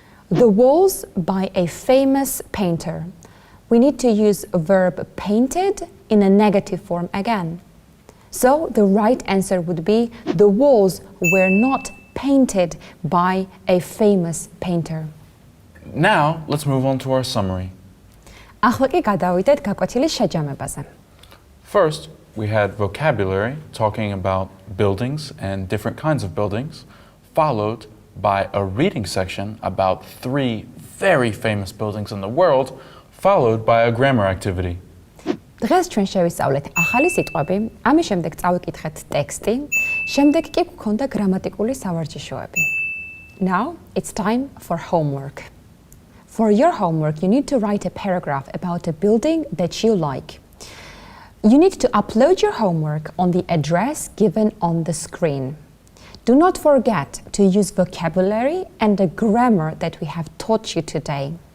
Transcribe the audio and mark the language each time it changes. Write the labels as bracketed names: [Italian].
[English] The walls by a famous painter. We need to use a verb painted in a negative form again. So the right answer would be the walls were not painted by a famous painter. Now, let's move on to our summary. [Georgian] ახლა კი გადავიდეთ გაკვეთილის შეჯამებაზე. [English] First, we had vocabulary talking about buildings and different kinds of buildings, followed by a reading section about 3 very famous buildings in the world, followed by a grammar activity. [Georgian] დღეს ჩვენ შევისწავლეთ ახალი სიტყვები, ამის შემდეგ წავიკითხეთ ტექსტი, შემდეგ კი გვქონდა გრამატიკული სავარჯიშოები. [English] Now it's time for homework. For your homework, you need to write a paragraph about a building that you like. You need to upload your homework on the address given on the screen. Do not forget to use vocabulary and the grammar that we have taught you today.